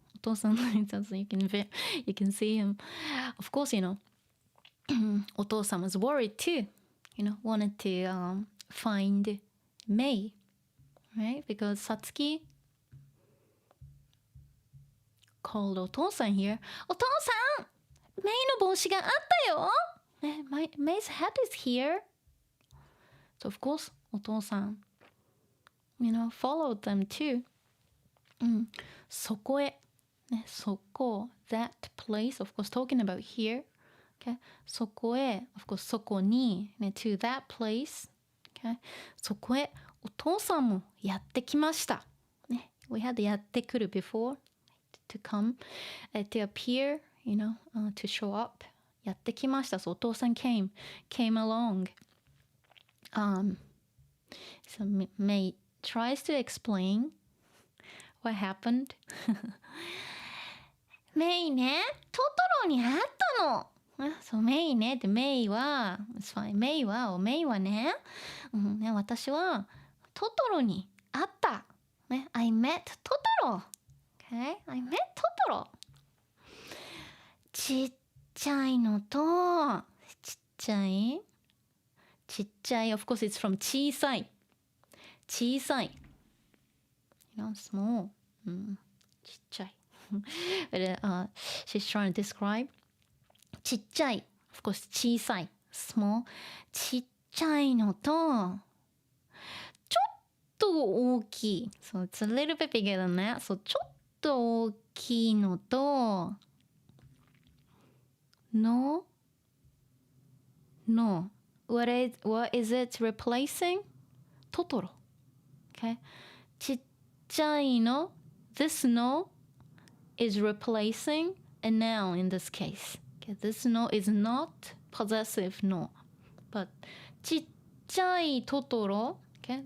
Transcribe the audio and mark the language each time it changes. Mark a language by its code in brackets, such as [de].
[en] お父さんのyou can see him. Of course, お父さん was worried too. Wanted to find May, right? Because Satsuki called お父さん here. [ja] お父さんメイの帽子があったよ。 [en] May's hat is here. So of course, お父さん、followed them too. [ja] そこへ、そこ、 [en] that place, of course, talking about here. Okay? [ja] そこへ、 [en] of course, [ja] そこに、 [en] to that place. Okay? [ja] そこへ、お父さんもやってきました。 [en] We had やってくる before, to come, to appear. To show up. [ja] やってきました。 [en] So お父さん came along. So May tries to explain what happened. [ja] メイね、トトロに会ったの。そう、メイね。で、メイは、メイはね、私はトトロに会った。 [en] I met Totoro. Okay? I met Totoro. [ja] ちっちゃいのとちっちゃい [en] of course it's from 小さい small ちっちゃいbut, she's trying to describe ちっちゃい of course 小さい small [ja] ちっちゃいのとちょっと大きい [en] so it's a little bit bigger than that so [ja] ちょっと大きいのとの [en] what is it replacing? トトロ。Okay? [ja] ちっちゃいの [en] this no is replacing a noun in this case. Okay? This no is not possessive no. But [ja] ちっちゃいトトロ [en] okay?